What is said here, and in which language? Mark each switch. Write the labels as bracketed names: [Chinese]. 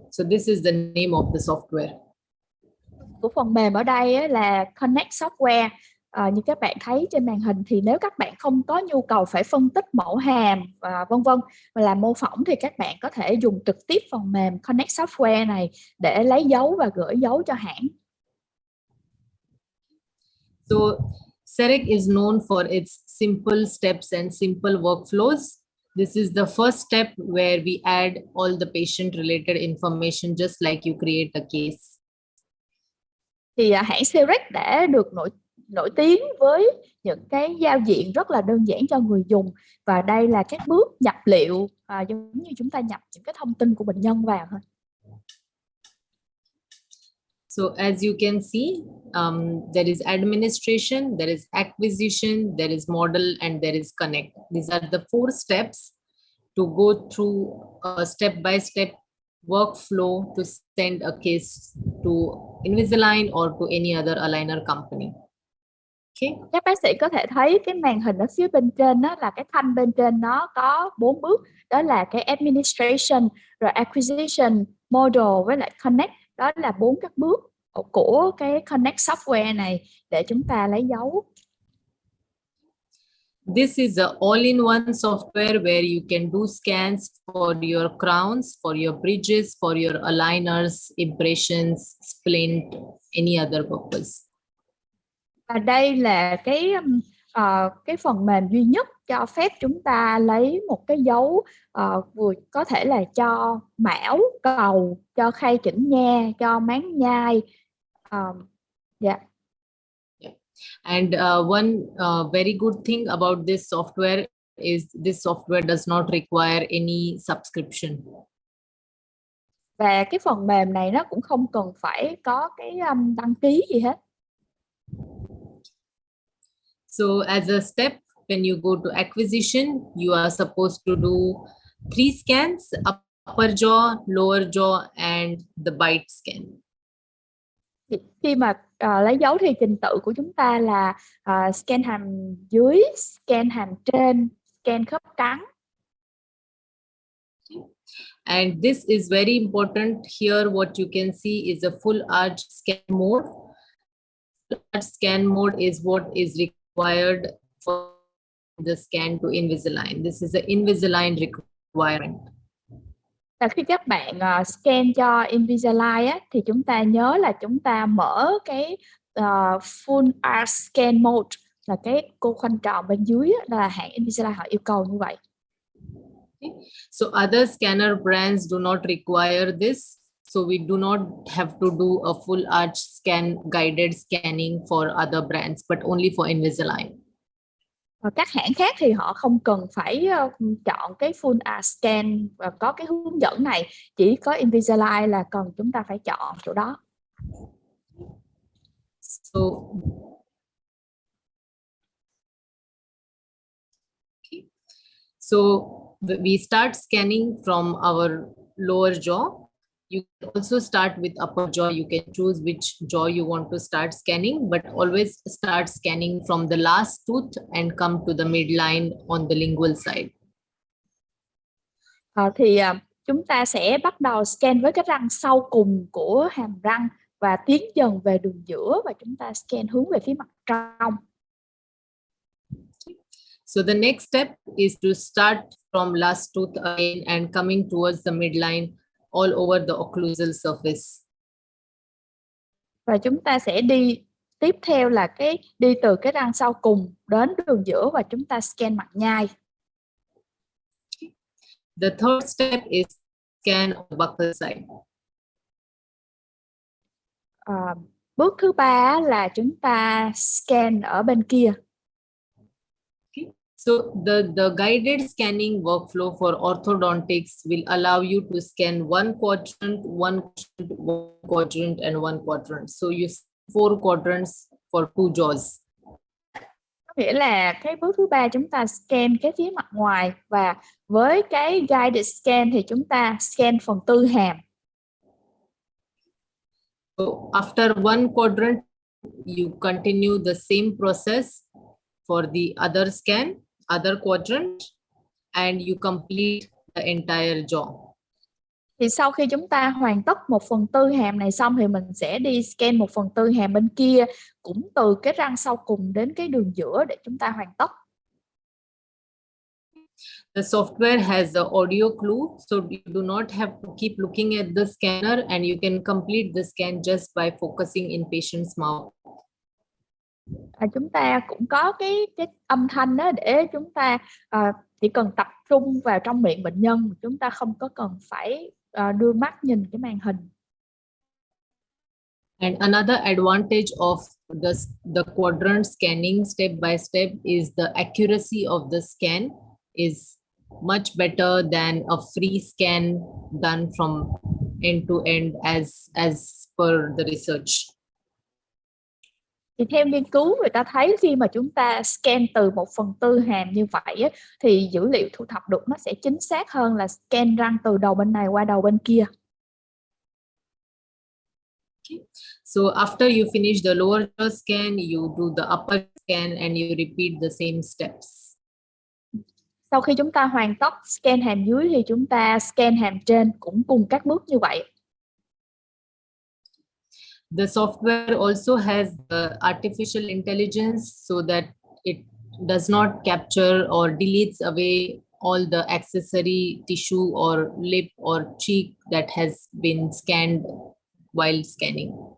[English] So this is the name of the software. [Vietnamese] Của phần mềm ở đây là Connect software. Như các bạn thấy trên màn hình, thì nếu các bạn không có nhu cầu phải phân tích mẫu hàm và vân vân mà làm mô phỏng, thì các bạn có thể dùng trực tiếp phần mềm Connect software này để lấy dấu và gửi dấu cho hãng. [English] So Cerec is known for its simple steps and simple workflows. This is the first step where we add all the patient related information, just like you create a case. [Vietnamese] Thì hãng Cerec đã được nổi tiếng với những cái giao diện rất là đơn giản cho người dùng, và đây là các bước nhập liệu, giống như chúng ta nhập những cái thông tin của bệnh nhân vào thôi. [English] So as you can see, there is administration, there is acquisition, there is model, and there is connect. These are the 4 steps to go through a step-by-step workflow to send a case to Invisalign or to any other aligner company. Okay. [Vietnamese] Các bác sĩ có thể thấy cái màn hình ở phía bên trên đó, là cái thanh bên trên nó có 4 bước, đó là cái administration, rồi acquisition, model với lại connect. Đó là 4 các bước của cái Connect software này để chúng ta lấy dấu. [English] This is a all-in-one software where you can do scans for your crowns, for your bridges, for your aligners, impressions, splint, any other purpose. [Vietnamese] Và đây là cái phần mềm duy nhất cho phép chúng ta lấy một cái dấu vừa có thể là cho mão, cầu, cho khay chỉnh nha, cho máng nhai. [English] And one very good thing about this software is this software does not require any subscription. [Vietnamese] Và cái phần mềm này nó cũng không cần phải có cái đăng ký gì hết. [English] So as a step, when you go to acquisition, you are supposed to do 3 scans: upper jaw, lower jaw, and the bite scan. [Vietnamese] Khi mà lấy dấu thì trình tự của chúng ta là scan hàm dưới, scan hàm trên, scan khớp cắn. [English] And this is very important. Here what you can see is a full arch scan mode. Full arch scan mode is what is required for the scan to Invisalign. This is the Invisalign requirement. [Vietnamese] Và khi các bạn scan cho Invisalign á, thì chúng ta nhớ là chúng ta mở cái Full Art Scan Mode, là cái cô khoanh tròn bên dưới á, là hãng Invisalign họ yêu cầu như vậy. [English] So other scanner brands do not require this. So we do not have to do a full arch scan, guided scanning for other brands, but only for Invisalign. [Vietnamese] Và các hãng khác thì họ không cần phải chọn cái Full Art Scan và có cái hướng dẫn này. Chỉ có Invisalign là cần chúng ta phải chọn chỗ đó. [English] So we start scanning from our lower jaw. You can also start with upper jaw. You can choose which jaw you want to start scanning, but always start scanning from the last tooth and come to the midline on the lingual side. [Vietnamese] Chúng ta sẽ bắt đầu scan với cái răng sau cùng của hàm răng và tiến dần về đường giữa, và chúng ta scan hướng về phía mặt trong. [English] So the next step is to start from last tooth again and coming towards the midline all over the occlusal surface. [Vietnamese] Và chúng ta sẽ đi tiếp theo là đi từ cái răng sau cùng đến đường giữa và chúng ta scan mặt nhai. [English] The third step is scan on the buccal side. [Vietnamese] Bước thứ ba là chúng ta scan ở bên kia. [English] So the guided scanning workflow for orthodontics will allow you to scan one quadrant, and one quadrant. So you see 4 quadrants for 2 jaws. [Vietnamese] Có nghĩa là cái bước thứ ba chúng ta scan cái phía mặt ngoài, và với cái guided scan thì chúng ta scan phần tư hàm. [English] So after one quadrant, you continue the same process for the other scan, other quadrant, and you complete the entire jaw. [Vietnamese] Thì sau khi chúng ta hoàn tất 1/4 hàm này xong thì mình sẽ đi scan 1/4 hàm bên kia, cũng từ cái răng sau cùng đến cái đường giữa để chúng ta hoàn tất. [English] The software has the audio clue, so you do not have to keep looking at the scanner, and you can complete the scan just by focusing in patient's mouth. [Vietnamese] Chúng ta cũng có cái âm thanh đó để chúng ta chỉ cần tập trung vào trong miệng bệnh nhân, chúng ta không có cần phải đưa mắt nhìn cái màn hình. [English] And another advantage of the quadrant scanning step by step is the accuracy of the scan is much better than a free scan done from end to end as per the research. [Vietnamese] Thì theo nghiên cứu người ta thấy khi mà chúng ta scan từ 1/4 hàm như vậy thì dữ liệu thu thập được nó sẽ chính xác hơn là scan răng từ đầu bên này qua đầu bên kia. [English] So after you finish the lower jaw scan, you do the upper scan and you repeat the same steps. [Vietnamese] Sau khi chúng ta hoàn tất scan hàm dưới thì chúng ta scan hàm trên cũng cùng các bước như vậy. [English] The software also has the artificial intelligence so that it does not capture or deletes away all the accessory tissue or lip or cheek that has been scanned while scanning.